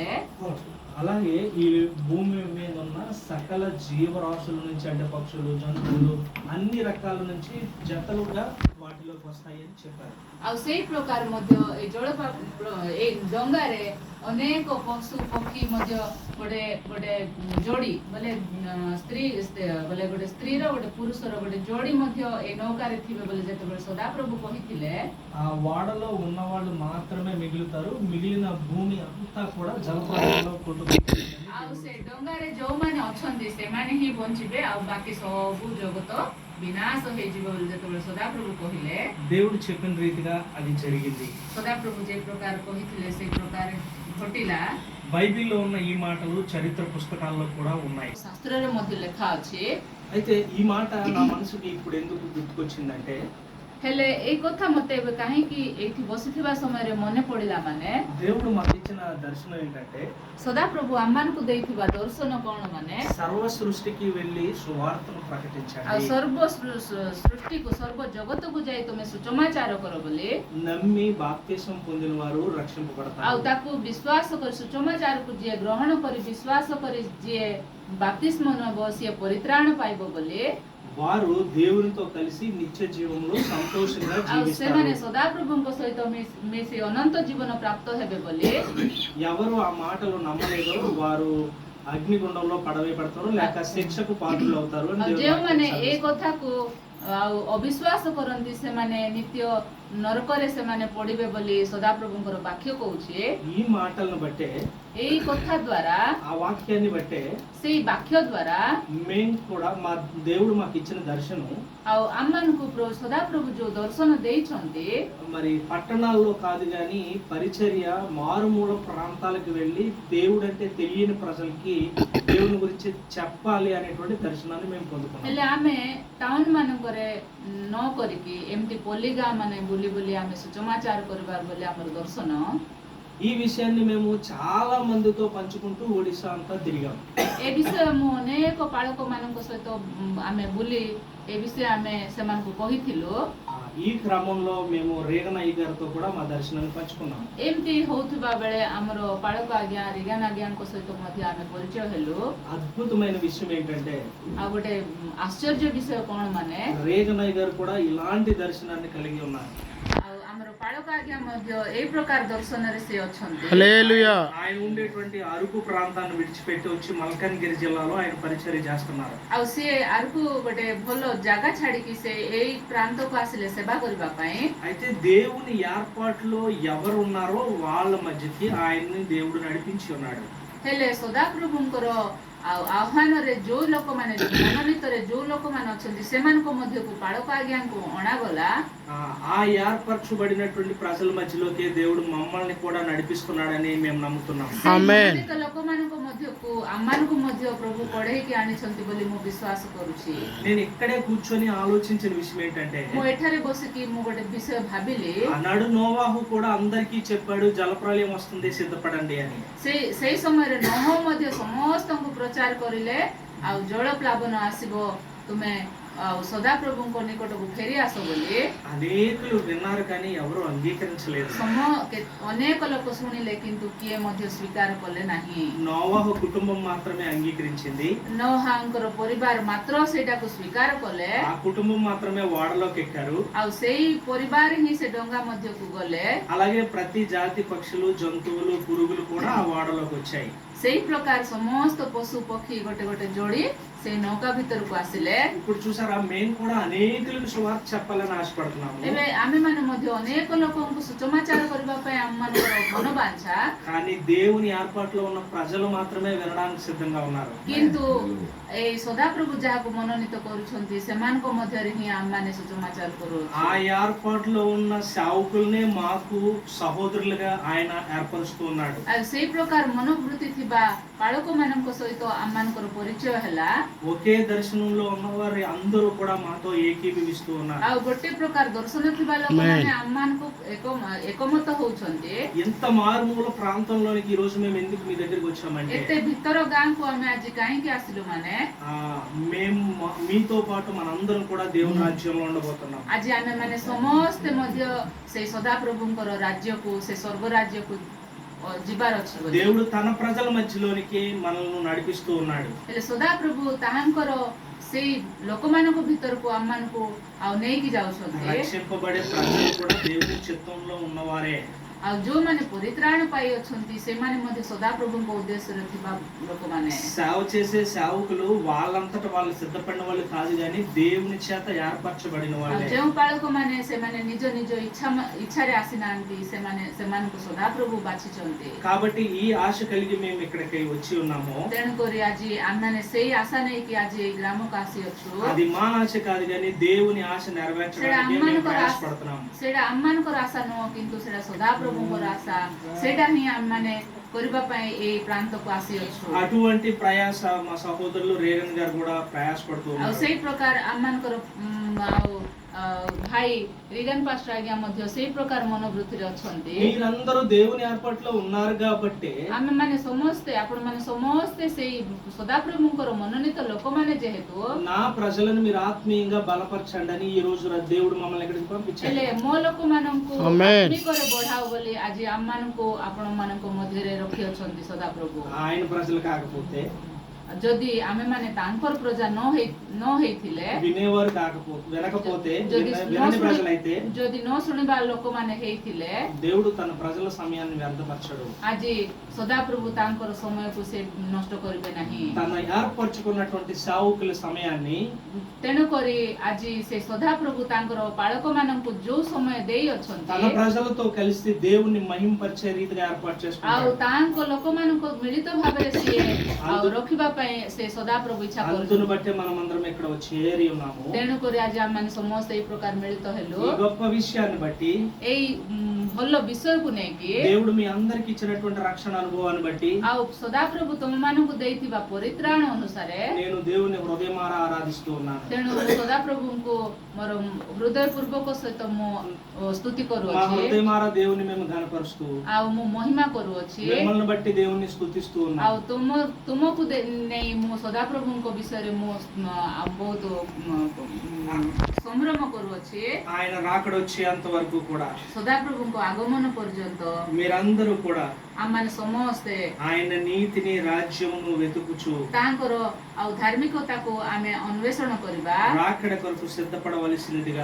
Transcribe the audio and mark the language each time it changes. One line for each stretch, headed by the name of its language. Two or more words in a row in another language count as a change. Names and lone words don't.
Telugu: అలాగే ఈ భూమి మీద ఉన్న సకల జీవరాశుల నుంచి అంటే పక్షులు జంతువులు అన్ని రకాల నుంచి జతలుగా వాటిలోకి వస్తాయని చెప్పారు।
Odia: ଆଉ ସେଇ ପ୍ରକାର ମଧ୍ୟ ଏଇ ଡଙ୍ଗାରେ ଅନେକ ପଶୁ ପକ୍ଷୀ ମଧ୍ୟ ଗୋଟେ ଯୋଡ଼ି ବୋଲେ ସ୍ତ୍ରୀ ବୋଲେ ଗୋଟେ ସ୍ତ୍ରୀର ଗୋଟେ ପୁରୁଷର ଗୋଟେ ଯୋଡ଼ି ମଧ୍ୟ ଏଇ ନୌକାରେ ଥିବେ ବୋଲି ଯେତେବେଳେ ସଦାପ୍ରଭୁ କହିଥିଲେ,
Telugu: ఆ వాడలో ఉన్న వాళ్ళు మాత్రమే మిగులుతారు, మిగిలిన భూమి అంతా కూడా జలప్రళయంలో కొట్టుకుపోతుంది।
Odia: ଆଉ ସେ ଡଙ୍ଗାରେ ଯୋଉମାନେ ଅଛନ୍ତି ସେମାନେ ହିଁ ବଞ୍ଚିବେ ଆଉ ବାକି ସବୁ ଜଗତ ବିନାଶ ହେଇଯିବ ବୋଲି ଯେତେବେଳେ ସଦାପ୍ରଭୁ କହିଲେ,
Telugu: దేవుడు చెప్పిన రీతిగా అది జరిగింది।
Odia: ସଦାପ୍ରଭୁ ଯେ ପ୍ରକାର କହିଥିଲେ ସେଇ ପ୍ରକାର ଘଟିଲା।
Telugu: బైబిల్లో ఉన్న ఈ మాటలు చరిత్ర పుస్తకాల్లో కూడా ఉన్నాయి।
Odia: ଶାସ୍ତ୍ରରେ ମଧ୍ୟ ଲେଖା ଅଛି।
Telugu: అయితే ఈ మాట నా మనసుకి ఇప్పుడు ఎందుకు గుర్తుకొచ్చిందంటే,
Odia: ହେଲେ ଏଇ କଥା ମୋତେ ଏବେ କାହିଁକି ଏଇଠି ବସିଥିବା ସମୟରେ ମନେ ପଡ଼ିଲା ମାନେ
Telugu: దేవుడు మాకు ఇచ్చిన దర్శనం ఏంటంటే,
Odia: ସଦାପ୍ରଭୁ ଆମମାନଙ୍କୁ ଦେଇଥିବା ଦର୍ଶନ କ'ଣ ମାନେ
Telugu: సర్వ సృష్టికి వెళ్ళి సువార్తను
Odia: ଆଉ
Telugu: ప్రకటించండి,
Odia: ସର୍ବ ସୃଷ୍ଟିକୁ ସର୍ବ ଜଗତକୁ ଯାଇ ତୁମେ ସୁଚମାଚାର କର ବୋଲି,
Telugu: నమ్మి బాప్తిసం పొందిన వారు
Odia: ଆଉ
Telugu: రక్షింపబడతారు,
Odia: ତାକୁ ବିଶ୍ୱାସ କରି ସୁଚମାଚାରକୁ ଯିଏ ଗ୍ରହଣ କରି ବିଶ୍ୱାସ କରି ଯିଏ ବାପ୍ତିସ୍ମ ନେବ ସିଏ ପରିତ୍ରାଣ ପାଇବ ବୋଲି,
Telugu: వారు దేవునితో కలిసి నిత్య జీవంలో సంతోషంగా
Odia: ଆଉ ସେମାନେ
Telugu: జీవిస్తారు।
Odia: ସଦାପ୍ରଭୁଙ୍କ ସହିତ ମିଶି ଅନନ୍ତ ଜୀବନ ପ୍ରାପ୍ତ ହେବେ ବୋଲି,
Telugu: ఎవరు ఆ మాటలు నమ్మలేదో వారు అగ్నిగుండంలో పడవేయబడతారు లేక శిక్షకు పాత్రలు అవుతారు అని
Odia: ଆଉ
Telugu: దేవుని
Odia: ଯେଉଁମାନେ
Telugu: వాక్యం
Odia: ଏ
Telugu: సెలవిస్తుంది।
Odia: କଥାକୁ ଆଉ ଅବିଶ୍ୱାସ କରନ୍ତି ସେମାନେ ନିତ୍ୟ ନରକରେ ସେମାନେ ପଡ଼ିବେ ବୋଲି ସଦାପ୍ରଭୁଙ୍କର ବାକ୍ୟ କହୁଛି।
Telugu: ఈ మాటలను బట్టే
Odia: ଏଇ କଥା ଦ୍ୱାରା
Telugu: ఆ వాక్యాన్ని బట్టే
Odia: ସେଇ ବାକ୍ୟ ଦ୍ୱାରା
Telugu: మేము కూడా మా దేవుడు మాకు ఇచ్చిన దర్శనం
Odia: ଆଉ ଆମମାନଙ୍କୁ ସଦାପ୍ରଭୁ ଯୋଉ ଦର୍ଶନ ଦେଇଛନ୍ତି,
Telugu: మరి పట్టణాల్లో కాదు కానీ పరిచర్య మారుమూల ప్రాంతాలకు వెళ్ళి దేవుడు అంటే తెలియని ప్రజలకి దేవుని గురించి చెప్పాలి అనేటువంటి దర్శనాన్ని మేము పొందుకున్నాం।
Odia: ହେଲେ ଆମେ ଟାଉନ ମାନଙ୍କରେ ନ କରିକି ଏମିତି ପଲ୍ଲୀ ଗାଁ ମାନେ ବୁଲି ବୁଲି ଆମେ ସୁଚମାଚାର କରିବାର ବୋଲି ଆମର ଦର୍ଶନ।
Telugu: ఈ విషయాన్ని మేము చాలా మందితో పంచుకుంటూ ఒడిశా అంతా తిరిగాం।
Odia: ଏ ବିଷୟ ମୁଁ ଅନେକ ପାଳକ ମାନଙ୍କ ସହିତ ଆମେ ବୁଲି ଏ ବିଷୟ ଆମେ ସେମାନଙ୍କୁ କହିଥିଲୁ।
Telugu: ఈ క్రమంలో మేము రేగనయ్య గారితో కూడా మా దర్శనాన్ని పంచుకున్నాం।
Odia: ଏମିତି ହଉଥିବା ବେଳେ ଆମର ପାଳକ ଆଜ୍ଞା ରିଗାନ ଆଜ୍ଞାଙ୍କ ସହିତ ମଧ୍ୟ ଆମେ ପରିଚୟ ହେଲୁ।
Telugu: అద్భుతమైన విషయం ఏంటంటే,
Odia: ଆଉ ଗୋଟେ ଆଶ୍ଚର୍ଯ୍ୟ ବିଷୟ କ'ଣ ମାନେ
Telugu: రేగనయ్య గారు కూడా ఇలాంటి దర్శనాన్ని కలిగి ఉన్నారు।
Odia: ଆଉ ଆମର ପାଳକ ଆଜ୍ଞା ମଧ୍ୟ ଏଇ ପ୍ରକାର ଦର୍ଶନରେ ସେ ଅଛନ୍ତି।
Telugu: హల్లెలూయా. ఆయన ఉండేటువంటి అరకు ప్రాంతాన్ని విడిచిపెట్టి వచ్చి మల్కన్గిరి జిల్లాలో ఆయన పరిచర్య చేస్తున్నారు.
Odia: ଆଉ ସିଏ ଆରକୁ ଗୋଟେ ଭଲ ଜାଗା ଛାଡିକି ସେ ଏଇ ପ୍ରାନ୍ତକୁ ଆସିଲେ ସେବା କରିବା ପାଇଁ।
Telugu: అయితే దేవుని ఏర్పాటులో ఎవరు ఉన్నారో వాళ్ళ మధ్యకి ఆయన్ని దేవుడు నడిపించి ఉన్నాడు.
Odia: ହେଲେ ସଦାପ୍ରଭୁଙ୍କର ଆଉ ଆହ୍ୱାନରେ ଯୋଉ ଲୋକମାନେ ମନୋନୀତରେ ଯୋଉ ଲୋକମାନେ ଅଛନ୍ତି ସେମାନଙ୍କ ମଧ୍ୟକୁ ପାଳକ ଆଜ୍ଞାଙ୍କୁ ଅଣାଗଲା।
Telugu: ఆ ఏర్పరచబడినటువంటి ప్రజల మధ్యలోకి దేవుడు మమ్మల్ని కూడా నడిపిస్తున్నాడని మేము నమ్ముతున్నాం. ఆమేన్.
Odia: ମନୋନୀତ ଲୋକମାନଙ୍କ ମଧ୍ୟକୁ ଆମମାନଙ୍କୁ ମଧ୍ୟ ପ୍ରଭୁ କଢେଇକି ଆଣିଛନ୍ତି ବୋଲି ମୁଁ ବିଶ୍ୱାସ କରୁଛି।
Telugu: నేను ఇక్కడే కూర్చొని ఆలోచించిన విషయం ఏంటంటే,
Odia: ମୁଁ ଏଠାରେ ବସିକି ମୁଁ ଗୋଟେ ବିଷୟ ଭାବିଲି।
Telugu: ఆనాడు నోవాహు కూడా అందరికీ చెప్పాడు జలప్రలయం వస్తుంది సిద్ధపడండి అని.
Odia: ସେଇ ସମୟରେ ନୋହ ମଧ୍ୟ ସମସ୍ତଙ୍କୁ ପ୍ରଚାର କରିଲେ ଆଉ ଜଳ ପ୍ଲାବନ ଆସିବ, ତୁମେ ଆଉ ସଦାପ୍ରଭୁଙ୍କ ନିକଟକୁ ଫେରି ଆସ ବୋଲି।
Telugu: అనేకులు విన్నారు కానీ ఎవరు అంగీకరించలేదు.
Odia: ଅନେକ ଲୋକ ଶୁଣିଲେ କିନ୍ତୁ କିଏ ମଧ୍ୟ ସ୍ୱୀକାର କଲେ ନାହିଁ।
Telugu: నోవాహు కుటుంబం మాత్రమే అంగీకరించింది.
Odia: ନୋହାଙ୍କର ପରିବାର ମାତ୍ର ସେଇଟାକୁ ସ୍ୱୀକାର କଲେ।
Telugu: ఆ కుటుంబం మాత్రమే ఓడలోకి ఎక్కారు.
Odia: ଆଉ ସେଇ ପରିବାର ହିଁ ସେ ଡଙ୍ଗା ମଧ୍ୟକୁ ଗଲେ।
Telugu: అలాగే ప్రతి జాతి పక్షులు జంతువులు పురుగులు కూడా ఆ ఓడలోకి వచ్చాయి.
Odia: ସେଇ ପ୍ରକାର ସମସ୍ତ ପଶୁ ପକ୍ଷୀ ଗୋଟେ ଗୋଟେ ଯୋଡି ସେଇ ନୌକା ଭିତରକୁ ଆସିଲେ।
Telugu: ఇప్పుడు చూసారా, మేము కూడా అనేకులకు సువార్త చెప్పాలని ఆశపడుతున్నాము.
Odia: ଏବେ ଆମେମାନେ ମଧ୍ୟ ଅନେକ ଲୋକଙ୍କୁ ସୁସମାଚାର କରିବା ପାଇଁ ଆମମାନଙ୍କର ମନୋବାଞ୍ଛା।
Telugu: కానీ దేవుని ఏర్పాటులో ఉన్న ప్రజలు మాత్రమే వినడానికి సిద్ధంగా ఉన్నారు.
Odia: କିନ୍ତୁ ଏଇ ସଦାପ୍ରଭୁ ଯାହାକୁ ମନୋନୀତ କରୁଛନ୍ତି ସେମାନଙ୍କ ମଧ୍ୟରେ ହିଁ ଆମମାନେ ସୁସମାଚାର କରୁଛୁ।
Telugu: ఆ ఏర్పాటులో ఉన్న సేవకుల్నే మాకు సహోదరులుగా ఆయన ఏర్పరుస్తూ ఉన్నాడు.
Odia: ଆଉ ସେଇ ପ୍ରକାର ମନୋବୃତ୍ତି ଥିବା ପାଳକମାନଙ୍କ ସହିତ ଆମମାନଙ୍କର ପରିଚୟ ହେଲା।
Telugu: ఒకే దర్శనంలో ఉన్నవారు అందరూ కూడా మాతో ఏకీభవిస్తూ ఉన్నారు.
Odia: ଆଉ ଗୋଟେ ପ୍ରକାର ଦର୍ଶନ ଥିବା ଲୋକମାନେ ଆମମାନଙ୍କୁ ଏକମତ ହଉଛନ୍ତି।
Telugu: ఎంత మారుమూల ప్రాంతంలోనికి ఈ రోజు మేము ఎందుకు మీ దగ్గరికి వచ్చామంటే,
Odia: ଏତେ ଭିତର ଗାଁକୁ ଆମେ ଆଜି କାହିଁକି ଆସିଲୁ ମାନେ
Telugu: మేము మీతో పాటు మనందరం కూడా దేవుని రాజ్యంలో ఉండబోతున్నాం.
Odia: ଆଜି ଆମେମାନେ ସମସ୍ତେ ମଧ୍ୟ ସେଇ ସଦାପ୍ରଭୁଙ୍କର ରାଜ୍ୟକୁ ସେ ସ୍ୱର୍ଗ ରାଜ୍ୟକୁ ଯିବାର ଅଛି ବୋଲି।
Telugu: దేవుడు తన ప్రజల మధ్యలోనికి మనల్ని నడిపిస్తూ ఉన్నాడు.
Odia: ହେଲେ ସଦାପ୍ରଭୁ ତାହାଙ୍କର ସେଇ ଲୋକମାନଙ୍କ ଭିତରକୁ ଆମମାନଙ୍କୁ ଆଉ ନେଇକି ଯାଉଛନ୍ତି।
Telugu: రక్షింపబడే ప్రజలు కూడా దేవుని చిత్తంలో ఉన్నవారే.
Odia: ଆଉ ଯୋଉମାନେ ପରିତ୍ରାଣ ପାଇ ଅଛନ୍ତି ସେମାନେ ମଧ୍ୟ ସଦାପ୍ରଭୁଙ୍କ ଉଦ୍ଦେଶ୍ୟରେ ଥିବା ଲୋକମାନେ।
Telugu: సేవ చేసే సేవకులు వాళ్ళంతట వాళ్ళు సిద్ధపడిన వాళ్ళు కాదు, కానీ దేవుని చేత ఏర్పరచబడిన
Odia: ଆଉ
Telugu: వాళ్ళే.
Odia: ଯେଉଁ ପାଳକମାନେ ସେମାନେ ନିଜ ନିଜ ଇଚ୍ଛାରେ ଆସିନାହାନ୍ତି, ସେମାନଙ୍କୁ ସଦାପ୍ରଭୁ ବାଛିଛନ୍ତି।
Telugu: కాబట్టి ఈ ఆశ కలిగి మేము ఇక్కడికి వచ్చి ఉన్నాము.
Odia: ତେଣୁକରି ଆଜି ଆମେମାନେ ସେଇ ଆଶା ନେଇକି ଆଜି ଏଇ ଗ୍ରାମକୁ ଆସିଅଛୁ। అది మా ఆశ కాదు, కానీ దేవుని ఆశ నెరవేర్చడానికి మేము ప్రయాసపడుతున్నాము. ସେଇଟା ଆମମାନଙ୍କର ଆଶା ନୁହଁ, କିନ୍ତୁ ସେଇଟା ସଦାପ୍ରଭୁଙ୍କର ଆଶା। ସେଇଟା ହିଁ ଆମମାନେ କରିବା ପାଇଁ ଏଇ ପ୍ରାନ୍ତକୁ ଆସିଅଛୁ।
Telugu: అటువంటి ప్రయాస మా సహోదరులు రేగన్ గారు కూడా ప్రయాసపడుతూ
Odia: ଆଉ
Telugu: ఉన్నారు.
Odia: ସେଇ ପ୍ରକାର ଆମମାନଙ୍କର ଆଉ ଭାଇ ରିଗନ୍ ପାଷ୍ଟର ଆଜ୍ଞା ମଧ୍ୟ ସେଇ ପ୍ରକାର ମନୋବୃତ୍ତିରେ ଅଛନ୍ତି।
Telugu: మీరందరూ దేవుని ఏర్పాటులో ఉన్నారు కాబట్టి
Odia: ଆମେମାନେ ସମସ୍ତେ ଆପଣମାନେ ସମସ୍ତେ ସେଇ ସଦାପ୍ରଭୁଙ୍କର ମନୋନୀତ ଲୋକମାନେ ଯେହେତୁ
Telugu: నా ప్రజలను మీరు ఆత్మీయంగా బలపరచండి అని ఈ రోజు దేవుడు మమ్మల్ని ఇక్కడికి పంపించాడు.
Odia: ହେଲେ ମୋ ଲୋକମାନଙ୍କୁ Amen. ଆତ୍ମିକରେ ବଢାଅ ବୋଲି ଆଜି ଆମମାନଙ୍କୁ ଆପଣମାନଙ୍କ ମଧ୍ୟରେ ରଖିଅଛନ୍ତି ସଦାପ୍ରଭୁ।
Telugu: ఆయన ప్రజలు కాకపోతే,
Odia: ଯଦି ଆମେମାନେ ତାଙ୍କର ପ୍ରଜା ନ ହେଇଥିଲେ,
Telugu: వినేవారు వినకపోతే, వినని ప్రజలైతే
Odia: ଯଦି ନ ଶୁଣିବା ଲୋକମାନେ ହେଇଥିଲେ,
Telugu: దేవుడు తన ప్రజల సమయాన్ని వ్యర్థపరచడు.
Odia: ଆଜି ସଦାପ୍ରଭୁ ତାଙ୍କର ସମୟକୁ ସେ ନଷ୍ଟ କରିବେ ନାହିଁ।
Telugu: తన ఏర్పరచుకున్నటువంటి సేవకుల సమయాన్ని
Odia: ତେଣୁକରି ଆଜି ସେ ସଦାପ୍ରଭୁ ତାଙ୍କର ପାଳକମାନଙ୍କୁ ଯୋଉ ସମୟ ଦେଇ
Telugu: తన
Odia: ଅଛନ୍ତି
Telugu: ప్రజలతో కలిసి దేవుణ్ణి మహింపరిచే రీతిగా ఏర్పాటు
Odia: ଆଉ
Telugu: చేసుకుంటాడు.
Odia: ତାଙ୍କ ଲୋକମାନଙ୍କୁ ମିଳିତ ଭାବରେ ସିଏ ଆଉ ରଖିବା ପାଇଁ ସେ ସଦାପ୍ରଭୁ ଇଚ୍ଛା
Telugu: అందును
Odia: କରୁଛନ୍ତି।
Telugu: బట్టి మనం అందరం ఇక్కడ చేరి ఉన్నాము.
Odia: ତେଣୁକରି ଆଜି ଆମମାନେ ସମସ୍ତେ ଏଇ ପ୍ରକାର ମିଳିତ ହେଲୁ
Telugu: ఈ గొప్ప విషయాన్ని బట్టి,
Odia: ଏଇ ଭଲ ବିଷୟକୁ ନେଇକି।
Telugu: దేవుడు మీ అందరికి ఇచ్చినటువంటి రక్షణ అనుభవాన్ని బట్టి
Odia: ଆଉ ସଦାପ୍ରଭୁ ତମମାନଙ୍କୁ ଦେଇଥିବା ପରିତ୍ରାଣ ଅନୁସାରେ
Telugu: నేను దేవుని హృదయమారా ఆరాధిస్తూ ఉన్నాను.
Odia: ତେଣୁ ସଦାପ୍ରଭୁଙ୍କୁ ମୋର ହୃଦୟପୂର୍ବକ ସହିତ ମୁଁ ସ୍ତୁତି
Telugu: మా
Odia: କରୁଅଛି
Telugu: హృదయమారా దేవుని మేము ఘనపరుస్తూ,
Odia: ଆଉ ମୁଁ ମହିମା କରୁଅଛି।
Telugu: మిమ్మల్ని బట్టి దేవుని స్తుతిస్తూ
Odia: ଆଉ
Telugu: ఉన్నాను.
Odia: ତୁମକୁ ନେଇ ମୁଁ ସଦାପ୍ରଭୁଙ୍କ ବିଷୟରେ ମୁଁ ବହୁତ ସମ୍ଭ୍ରମ କରୁଅଛି।
Telugu: ఆయన రాకడ వచ్చేంత వరకు కూడా
Odia: ସଦାପ୍ରଭୁଙ୍କ ଆଗମନ ପର୍ଯ୍ୟନ୍ତ
Telugu: మీరందరూ కూడా
Odia: ଆମମାନେ ସମସ୍ତେ
Telugu: ఆయన నీతిని రాజ్యమును వెతుకుచు
Odia: ତାଙ୍କର ଆଉ ଧାର୍ମିକତାକୁ ଆମେ ଅନ୍ୱେଷଣ କରିବା
Telugu: రాకడ కొరకు సిద్ధపడవలసినదిగా